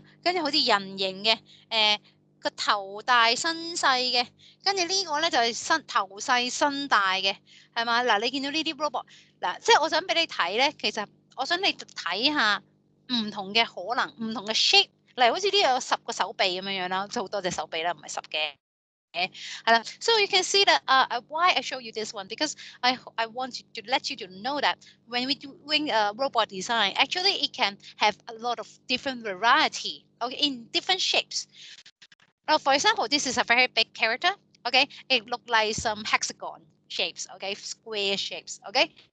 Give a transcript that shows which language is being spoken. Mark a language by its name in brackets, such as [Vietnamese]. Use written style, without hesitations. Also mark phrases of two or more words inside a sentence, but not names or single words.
[Cantonese] 跟住好似人形嘅，個頭大身細嘅，跟住呢個咧就係頭細身大嘅，係嘛？嗱，你見到呢啲 robot，嗱，即係我想俾你睇咧，其實我想你睇下唔同嘅可能，唔同嘅 shape，例如好似呢度有10個手臂咁樣樣啦，即係好多隻手臂啦，唔係10 嘅。 [English] So you can see that why I show you this one, because I want to let you to know that when we doing robot design, actually it can have a lot of different variety, okay, in different shapes. Now, for example, this is a very big character, okay, it look like some hexagon shapes, okay, square shapes, okay.